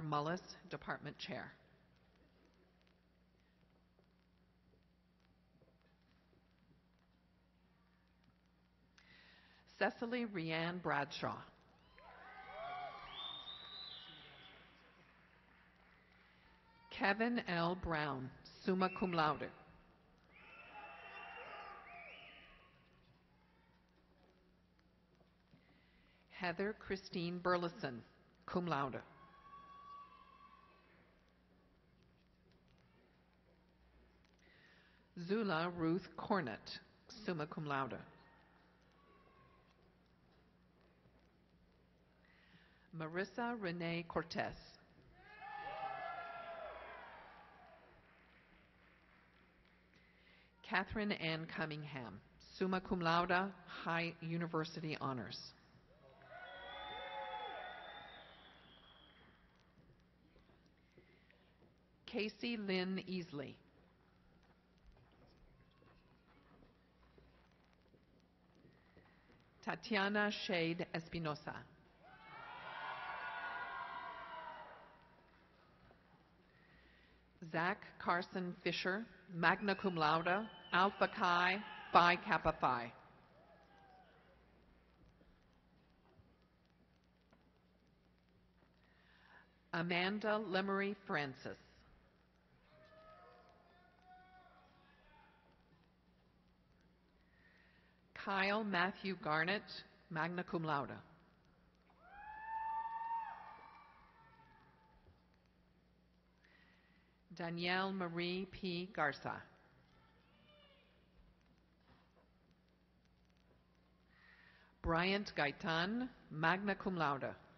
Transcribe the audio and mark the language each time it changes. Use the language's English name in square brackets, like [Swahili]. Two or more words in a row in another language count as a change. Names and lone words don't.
[English] Mullis, Department Chair. Cecily Rianne Bradshaw. Kevin L. Brown, [Latin] summa cum laude. [English] Heather Christine Burleson, [Latin] cum laude. [English] Zula Ruth Cornett, [Latin] summa cum laude. [English] Marissa Renee Cortez. Catherine Ann Cunningham, [Latin] summa cum laude, [English] High University Honors. Casey Lynn Easley. Tatiana Shade Espinosa. Zach Carson Fisher, [Latin] magna cum laude, Alpha Chi, Phi Kappa Phi. [English] Amanda Lemery Francis. Kyle Matthew Garnett, [Latin] magna cum laude. [English] Danielle Marie P. Garza. Bryant Gaitan, [Latin] magna cum laude.